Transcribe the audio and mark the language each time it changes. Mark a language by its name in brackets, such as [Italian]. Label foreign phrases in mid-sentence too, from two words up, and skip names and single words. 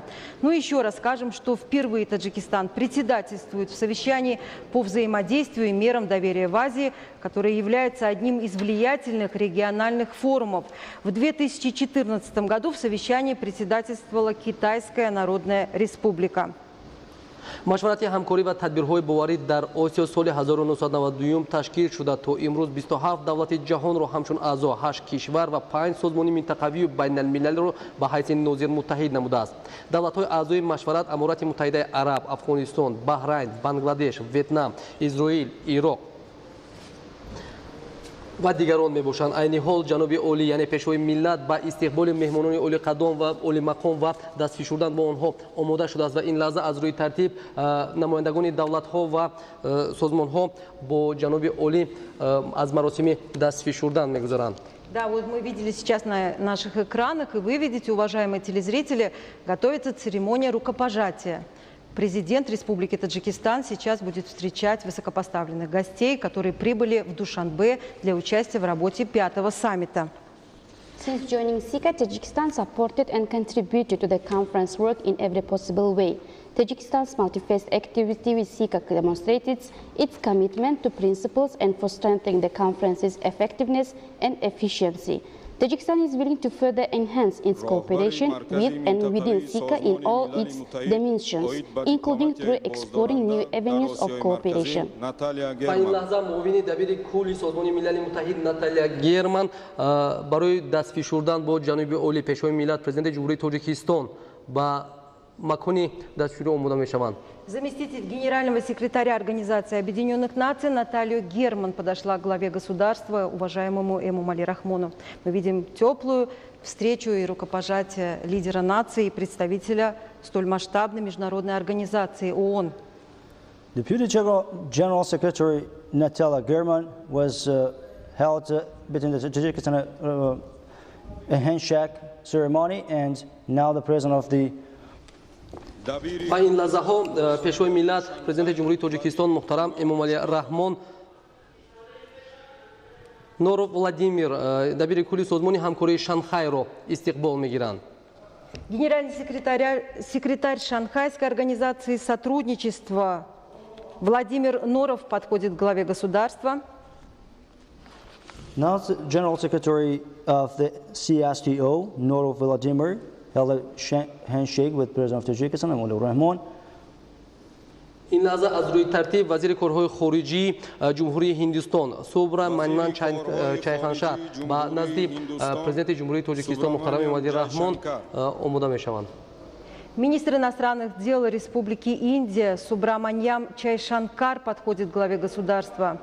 [Russian] Ну и еще раз скажем, что впервые Таджикистан председательствует в совещании по взаимодействию и мерам доверия в Азии, которое является одним из влиятельных региональных форумов. В 2014 году в совещании председательствовала Китайская Народная Республика. [Tajik] машварати ҳамкорӣ ва тадбирҳои боварӣ дар осиё соли 1992 ташкил шуда то имрӯз 27 давлати ҷаҳонро ҳамчун аъзо 8 кишвар ва 5 созмони минтақавию байналмилалиро ба ҳайси нозир муттаҳид намудааст. Давлатҳои аъзои машварат Аморати Муттаҳидаи Араб, Афғонистон, Баҳрайн, Бангладеш, Ветнам, Изроил, Ироқ ва дигарон мебошанд. айни ҳол ҷаноби олӣ яъне пешвои миллат ба истиқболи меҳмонони олиқадом ва олимақом ва дастфишурдан бо онҳо омода шудааст ва ин лаҳза аз рӯи тартиб намояндагони давлатҳо ва созмонҳо бо ҷаноби олӣ аз маросими дастфишурдан мегузаранд. [Russian] Да, вот мы видели сейчас на наших экранах, и вы видите, уважаемые телезрители, готовится церемония рукопожатия. Президент Республики Таджикистан сейчас будет встречать высокопоставленных гостей, которые прибыли в Душанбе для участия в работе 5-го саммита. [English] Since joining SICA, Tajikistan supported and contributed to the conference work in every possible way. Tajikistan's multi-phased activity with SICA demonstrated its commitment to principles and for strengthening the conference's effectiveness and efficiency. Tajikistan is willing to further enhance its cooperation with and within SICA in all its dimensions, including through exploring new avenues of cooperation. [Tajik] ба ин лаҳза муовини дабири кулли созмони милали муттаҳид Наталья Герман барои дастфишурдан бо ҷаноби олӣ пешвои миллат президенти ҷумҳурии Тоҷикистон ба макони дастфишурӣ омода мешаванд. [Russian] Заместитель генерального секретаря Организации Объединенных Наций Наталья Герман подошла к главе государства, уважаемому Эмомали Рахмону. Мы видим теплую встречу и рукопожатие лидера нации и представителя столь масштабной международной организации ООН. [English] Deputy General Secretary Natalia Gherman was held between the Tajikistan a handshake ceremony, and now the president of the [Tajik] ба ин лаҳзаҳо пешвои миллат президенти ҷумҳурии Тоҷикистон муҳтарам Эмомали Раҳмон Норов Владимир дабири кулли созмони ҳамкории Шанхайро истиқбол мегиранд. [Russian] Генеральный секретарь Шанхайской организации сотрудничества Владимир Норов подходит к главе государства. [English] Now the General Secretary of the CSTO, Norov Vladimir, held a handshake with President of Tajikistan, Emomali Rahmon. [Tajik] ин лаҳза аз рӯи тартиб вазири корҳои хориҷии ҷумҳурии Ҳиндустон Собра Манман Чайханшаҳ ба назди президенти ҷумҳурии Тоҷикистон муҳтарам Эмомали Раҳмон омода мешаванд. [Russian] Министр иностранных дел Республики Индия Субраманьям Чайшанкар подходит к главе государства.